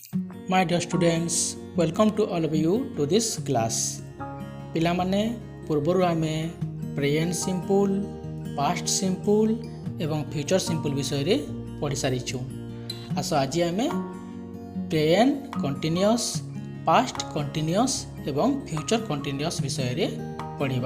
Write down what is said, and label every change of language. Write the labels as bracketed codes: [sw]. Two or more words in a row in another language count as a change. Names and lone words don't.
[en] My dear students, welcome to all of you to this class. [or] ପିଲାମାନେ ପୂର୍ବରୁ ଆମେ [en] present simple, past simple [or] ଏବଂ [en] future simple [or] ବିଷୟରେ ପଢ଼ି ସାରିଛୁ। ଆସ ଆଜି ଆମେ [en] present continuous, past continuous [or] ଏବଂ [en] future continuous [or] ବିଷୟରେ ପଢ଼ିବା।